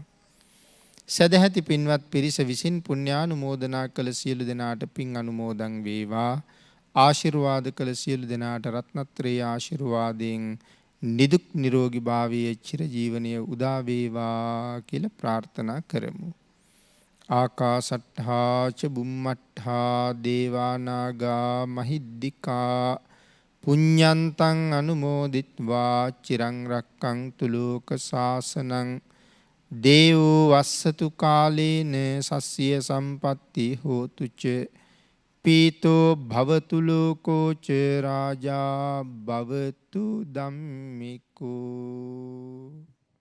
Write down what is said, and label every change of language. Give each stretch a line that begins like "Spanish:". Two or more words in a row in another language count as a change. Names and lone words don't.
Sinhala: සදැහැති පින්වත් පිරිස විසින් පුණ්‍යානුමෝදනා කළ සියලු දෙනාට පින් අනුමෝදන් වේවා. ආශිර්වාද කළ සියලු දෙනාට රත්නත්‍රයේ ආශිර්වාදයෙන් නිදුක් නිරෝගී භාවයේ චිර ජීවනයේ උදා වේවා කියලා ප්‍රාර්ථනා කරමු.
Pali: ආකාසට්ඨා ච බුම්මට්ඨා දේවා නාග මහිද්దికා පුඤ්ඤන්තං අනුමෝදිත්වා චිරං රක්ඛන්තු ලෝක සාසනං දේවෝ වස්සතු කාලේන සස්ය සම්පatti හෝතු ච පීතෝ භවතු ලෝකෝ ච රාජා භවතු ධම්මිකෝ